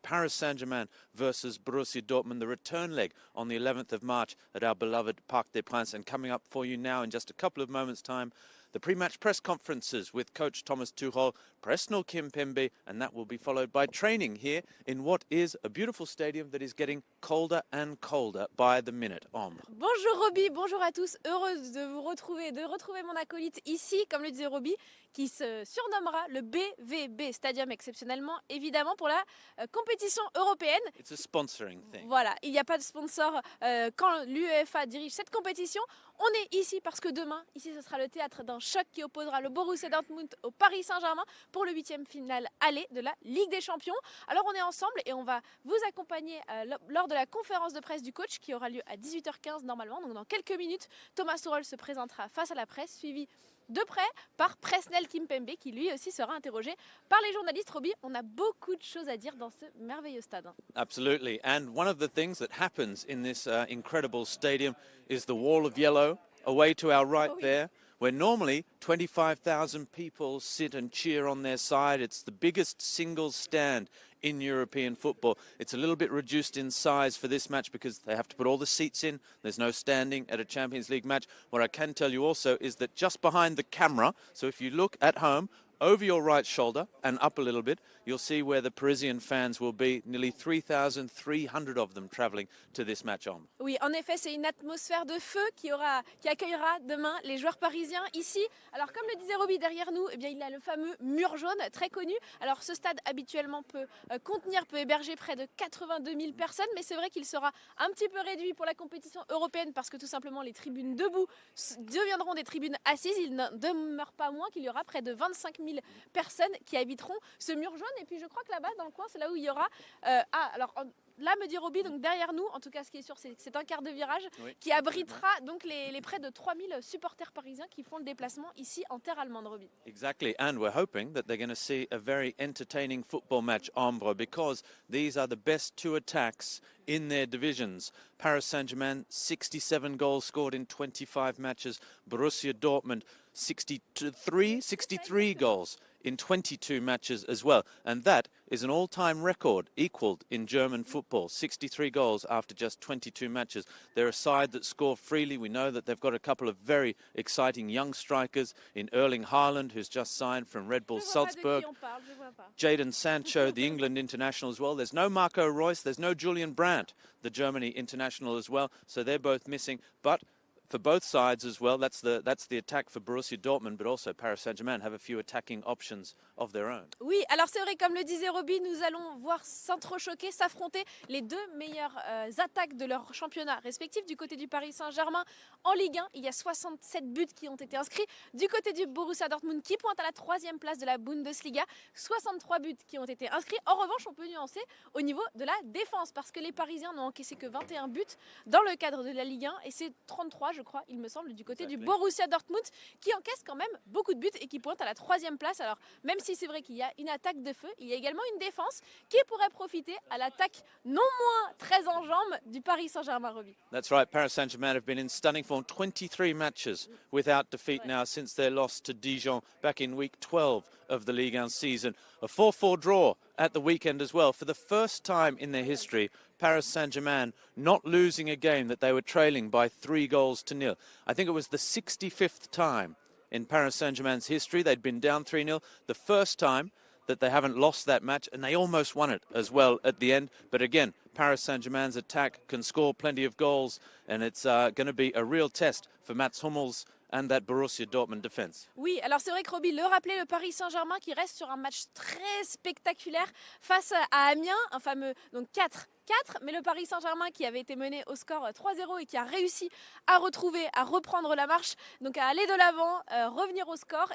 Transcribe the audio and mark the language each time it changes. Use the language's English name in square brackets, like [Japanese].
[English] Paris Saint-Germain versus Borussia Dortmund, the return leg on the 11th of March at our beloved Parc des Princes. And coming up for you now in just a couple of moments' time, the pre-match press conferences with coach Thomas Tuchel, Presnel Kimpembe, and that will be followed by training here in what is a beautiful stadium that is getting colder and colder by the minute. [French] Ombre. Bonjour Robbie, bonjour à tous. Heureuse de vous retrouver, de retrouver mon acolyte ici, comme le disait Robbie, qui se surnommera le BVB Stadium exceptionnellement, évidemment pour la compétition européenne. [English] It's a sponsoring thing. [French] Voilà, il n'y a pas de sponsor quand l'UEFA dirige cette compétition. On est ici parce que demain, ici ce sera le théâtre d'un choc qui opposera le Borussia Dortmund au Paris Saint-Germain pour le 8e finale aller de la Ligue des Champions. Alors on est ensemble et on va vous accompagner lors de la conférence de presse du coach qui aura lieu à 18h15 normalement. Donc dans quelques minutes, Thomas Tuchel se présentera face à la presse, suivi de près par Presnel Kimpembe qui lui aussi sera interrogé par les journalistes. Robbie, on a beaucoup de choses à dire dans ce merveilleux stade. [English] Absolutely, and one of the things that happens in this incredible stadium is the wall of yellow away to our right there, where normally 25,000 people sit and cheer on their side. It's the biggest single stand in European football. It's a little bit reduced in size for this match because they have to put all the seats in. There's no standing at a Champions League match. What I can tell you also is that just behind the camera, so if you look at home, over your right shoulder and up a little bit, you'll see where the Parisian fans will be, nearly 3,300 of them travelling to this match on. [French] Oui, en effet, c'est une atmosphère de feu qui accueillera demain les joueurs parisiens ici. Alors, comme le disait Robbie derrière nous, eh bien, il y a le fameux mur jaune, très connu. Alors, ce stade habituellement peut héberger près de 82 000 personnes, mais c'est vrai qu'il sera un petit peu réduit pour la compétition européenne parce que tout simplement les tribunes debout deviendront des tribunes assises. Il n'en demeure pas moins qu'il y aura près de 25 000 personnes qui habiteront ce mur jaune. Et puis je crois que là-bas dans le coin c'est là où il y aura là me dit Robbie, donc derrière nous, en tout cas ce qui est sûr c'est que c'est un quart de virage qui abritera donc les près de 3000 supporters parisiens qui font le déplacement ici en terre allemande. Robbie. [English] Exactly, and we're hoping that they're going to see a very entertaining football match, Ombre, because these are the best two attacks in their divisions. Paris Saint-Germain, 67 goals scored in 25 matches. Borussia Dortmund, 63 goals in 22 matches as well. And that is an all-time record equaled in German football, 63 goals after just 22 matches. They're a side that score freely. We know that they've got a couple of very exciting young strikers in Erling Haaland, who's just signed from Red Bull Salzburg. Jadon Sancho, the England international as well. There's no Marco Reus, there's no Julian Brandt, the Germany international as well. So they're both missing. But for both sides as well, that's the attack for Borussia Dortmund, but also Paris Saint-Germain have a few attacking options of their own. [French] Oui, alors c'est vrai, comme le disait Robbie, nous allons voir s'entrechoquer, s'affronter les deux meilleures attaques de leur championnat respectif. Du côté du Paris Saint-Germain, en Ligue 1, il y a 67 buts qui ont été inscrits. Du côté du Borussia Dortmund, qui pointe à la 3e place de la Bundesliga, 63 buts qui ont été inscrits. En revanche, on peut nuancer au niveau de la défense, parce que les Parisiens n'ont encaissé que 21 buts dans le cadre de la Ligue 1, et c'est 33, je crois, il me semble, du côté du Borussia Dortmund, qui encaisse quand même beaucoup de buts et qui pointe à la 3e place. Alors, même si c'est vrai qu'il y a une attaque de feu, il y a également une défense qui pourrait profiter à l'attaque non moins très en jambes du Paris Saint-Germain. Robbie. [English] That's right, Paris Saint-Germain have been in stunning form, 23 matches without defeat now since their loss to Dijon back in week 12 of the Ligue 1 season. A 4-4 draw at the weekend as well. For the first time in their history, Paris Saint-Germain not losing a game that they were trailing by 3-0. I think it was the 65th time in Paris Saint-Germain's history they'd been down 3-0. The first time that they haven't lost that match, and they almost won it as well at the end. But again, Paris Saint-Germain's attack can score plenty of goals, and it's going to be a real test for Mats Hummels and that Borussia Dortmund defense. [French] Oui, alors c'est vrai que Robbie le rappelait, le Paris Saint-Germain qui reste sur un match très spectaculaire face à Amiens, un fameux donc 4 4, mais le Paris Saint-Germain qui avait été mené au score 3-0 et qui a réussi à reprendre la marche, donc à aller de l'avant, revenir au score.